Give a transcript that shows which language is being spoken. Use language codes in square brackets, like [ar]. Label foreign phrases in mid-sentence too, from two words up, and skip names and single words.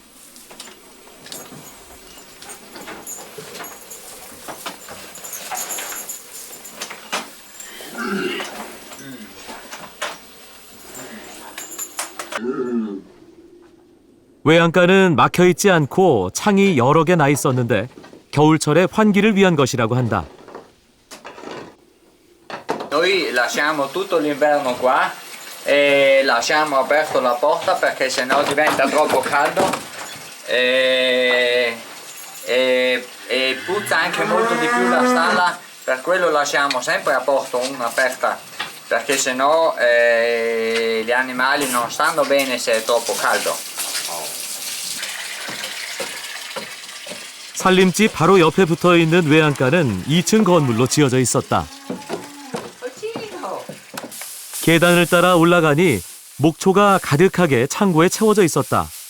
[ko] 외양간은 막혀있지 않고 창이 여러 개 나 있었는데 겨울철에 환기를 위한 것이라고 한다. [it] Noi lasciamo tutto l'inverno qua e lasciamo aperto la porta perché sennò diventa troppo caldo e puzza anche molto di più la stalla, per quello lasciamo sempre a porto un'aperta perché sennò gli animali non stanno bene se è troppo caldo. [ko] 살림집 바로 옆에 붙어있는 외양간은 2층 건물로 지어져 있었다. 계단을 따라 올라가니 목초가 가득하게 창고에 채워져 있었다.